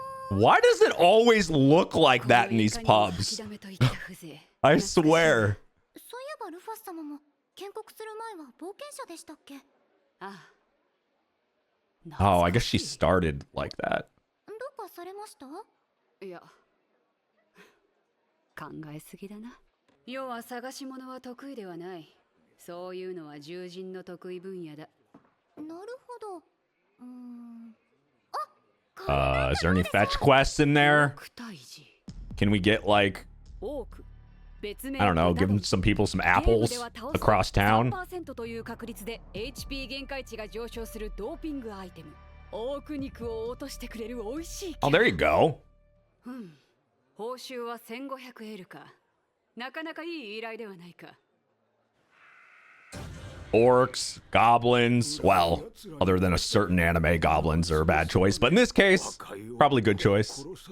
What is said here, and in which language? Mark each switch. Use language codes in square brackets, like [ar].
[en] Why does it always look like that in these pubs? I swear. [ja] そういえばルファス様も建国する前は冒険者でしたっけ？ああ。 [en] Oh, I guess she started like that. [ja] どうかされました？いや、考えすぎだな。要は探し物は得意ではない。そういうのは獣人の得意分野だ。なるほど。 [en] Is there any fetch quests in there? Can we get like, I don't know, give some people some apples across town? [ja] 3% という確率で HP 限界値が上昇するドーピングアイテム。オーク肉を落としてくれる美味しい。 [en] Oh, there you go. [ja] 報酬は1500エルか。なかなかいい依頼ではないか。 [en] Orcs, goblins, well, other than a certain anime, goblins are a bad choice, but in this case, probably good choice.